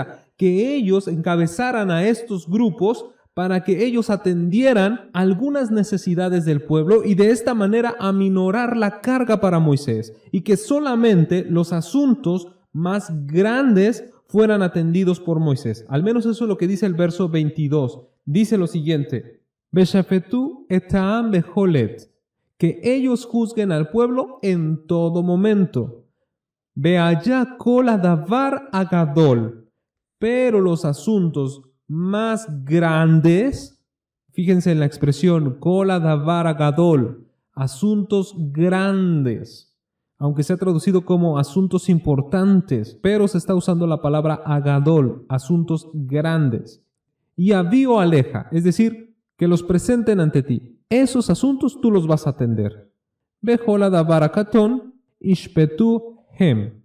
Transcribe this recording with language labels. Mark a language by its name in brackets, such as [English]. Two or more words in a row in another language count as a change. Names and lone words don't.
[Spanish] Que ellos encabezaran a estos grupos para que ellos atendieran algunas necesidades del pueblo y de esta manera aminorar la carga para Moisés y que solamente los asuntos más grandes fueran atendidos por Moisés. Al menos eso es lo que dice el verso 22. Dice lo siguiente: [Hebrew] ושפטו את העם בכל עת, [Spanish] que ellos juzguen al pueblo en todo momento. [Hebrew] והיה כל הדבר הגדול, [Spanish] pero los asuntos más grandes, fíjense en la expresión [Hebrew] כל הדבר הגדול, [Spanish] asuntos grandes, aunque se ha traducido como asuntos importantes, pero se está usando la palabra agadol, asuntos grandes. Y [Hebrew] יביאו אליך, [Spanish] es decir, que los presenten ante ti. Esos asuntos tú los vas a atender. [Hebrew] וכל הדבר הקטן ישפטו הם.